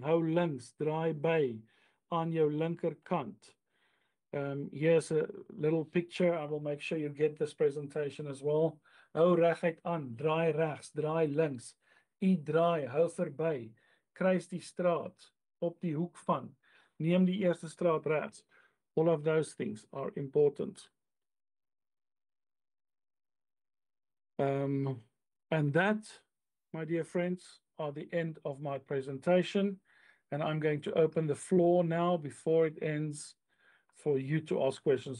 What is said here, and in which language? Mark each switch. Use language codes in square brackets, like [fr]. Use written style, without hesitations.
[af] Hou links, draai by, aan jou linkerkant. [en] Here's a little picture. I will make sure you get this presentation as well. [af] Hou reguit aan, draai regs, draai links. U draai, hou verby, kruis die straat, op die hoek van, neem die eerste straat regs. [en] All of those things are important. And that, my dear friends, are the end of my presentation. And I'm going to open the floor now before it ends for you to ask questions.